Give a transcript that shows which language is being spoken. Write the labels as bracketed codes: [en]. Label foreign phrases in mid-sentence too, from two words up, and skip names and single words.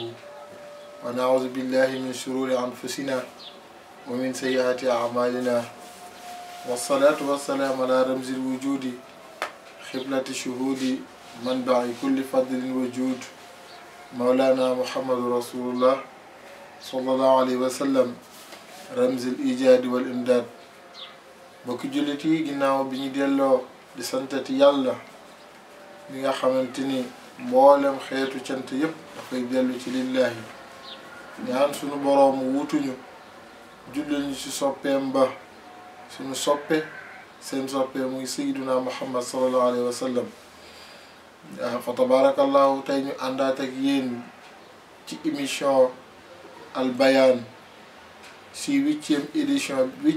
[ar] ونعوذ بالله من شرور أنفسنا ومن سيئات أعمالنا والصلاة والسلام على رمز الوجود خبلة الشهود منبع كل فضل وجود مولانا محمد رسول الله صلى الله عليه وسلم رمز الإيجاد والإمداد [wo] bokk jullit yi ginnaaw bi ñu delloo di santati yàlla mi nga xamante ni mboolem xeetu cant yépp dafay dellu ci lillahi ñaan sunu boroom wutuñu jullil ñu ci soppeem ba suñu soppe seen soppe muy [ar] سيدنا محمد صلى الله عليه وسلم فتبارك الله [wo] tey ñu àndaat ak yéen ci émission Al Bayane si [fr] huitième édition